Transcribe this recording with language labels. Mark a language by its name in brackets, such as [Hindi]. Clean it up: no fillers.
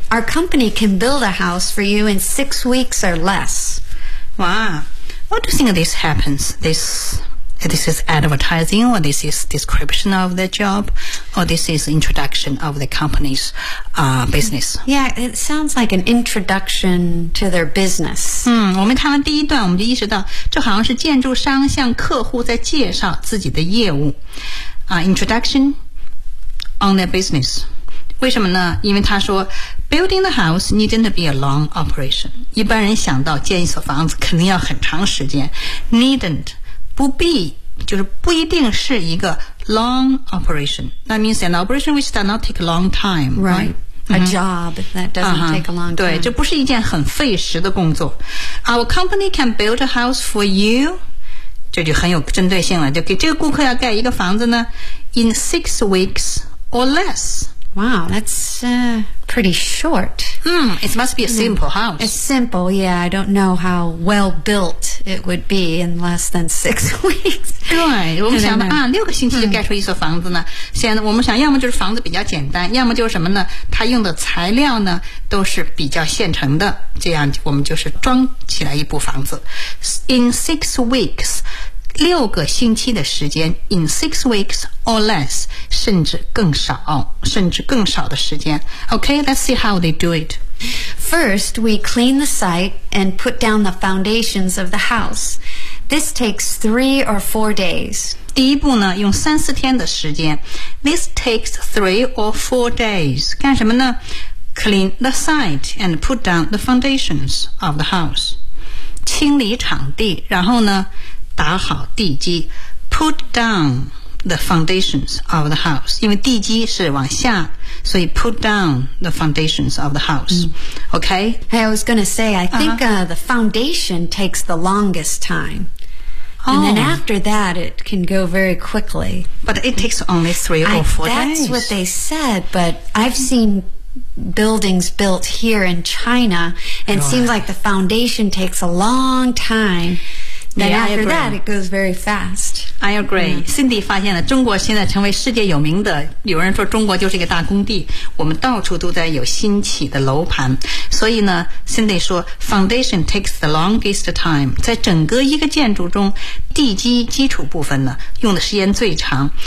[English] Our company can build a house for you in 6 weeks or less. Wow. What do you think this happens? This is advertising, or this is description of the job, or this is introduction of the company's business. Yeah, it sounds like an introduction to their business. [Chinese] 我们看完第一段，我们就意识到，这好像是建筑商向客户在介绍自己的业务。 [English] Introduction on their business. [Chinese] 为什么呢？因为他说 [English] ，building the house needn't be a long operation. [Chinese] 一般人想到建一所房子肯定要很长时间 ，needn't. 不必就是不一定是一个 [English] long operation. That means an operation which does not take a long time, right? A job that doesn't take a long time. [Chinese] 对，这不是一件很费时的工作。 [English] Our company can build a house for you. [Chinese] 这就很有针对性了。就给这个顾客要盖一个房子呢 ， [English] in 6 weeks or less. Wow, that's pretty short. It must be a simple house. It's simple, yeah. I don't know how well built. It would be in less than 6 weeks. [Chinese] 对，我们想的啊，六个星期就盖出一所房子呢。现在我们想，要么就是房子比较简单，要么就是什么呢？它用的材料呢都是比较现成的，这样我们就是装起来一部房子。 [English] In 6 weeks, [Chinese] 六个星期的时间 ， [English] in 6 weeks or less, [Chinese] 甚至更少，甚至更少的时间。 [English] Okay, let's see how they do it. First, we clean the site and put down the foundations of the house. This takes 3 or 4 days. [Chinese] 第一步呢，用三四天的时间。 [English] This takes 3 or 4 days. [Chinese] 干什么呢 [English] ？Clean the site and put down the foundations of the house. [Chinese] 清理场地，然后呢，打好地基。 [English] Put down the foundations of the house. [Chinese] 因为地基是往下。 [English] So you put down the foundations of the house, okay? Hey, I was going to say, I think the foundation takes the longest time. Oh. And then after that, it can go very quickly. But it takes only 3 or 4 that's That's what they said, but I've seen buildings built here in China, and it seems like the foundation takes a long time. I agree. [Chinese] Cindy 发现了中国现在成为世界有名的，有人说中国就是一个大工地，我们到处都在有新起的楼盘。所以呢 ，Cindy 说 ， [English] foundation takes the longest time， [Chinese] 在整个一个建筑中，地基基础部分呢，用的时间最长。